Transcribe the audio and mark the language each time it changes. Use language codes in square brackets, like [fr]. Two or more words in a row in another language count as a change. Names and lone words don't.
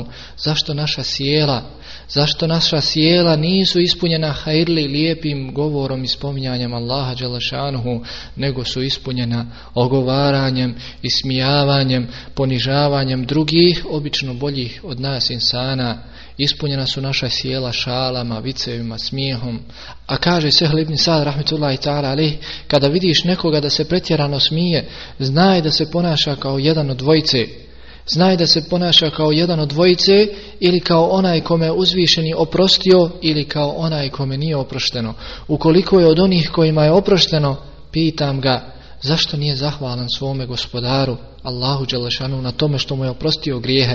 [bs] Zašto naša sjela nisu ispunjena hajrli, lijepim govorom i spominjanjem Allaha [ar] جل شأنه, [bs] nego su ispunjena ogovaranjem, ismijavanjem, ponižavanjem drugih, obično boljih od nas insana, ispunjena su naša sjela šalama, vicevima, smijehom. A kaže Sehl ibn Sa'd [ar] رحمة الله تعالى عليه, [bs] kada vidiš nekoga da se pretjerano smije, znaj da se ponaša kao jedan od dvojice. Znaj da se ponaša kao jedan od dvojice, ili kao onaj kome je uzvišeni oprostio, ili kao onaj kome nije oprošteno. Ukoliko je od onih kojima je oprošteno, pitam ga, zašto nije zahvalan svome gospodaru Allahu dželešanu na tome što mu je oprostio grijehe?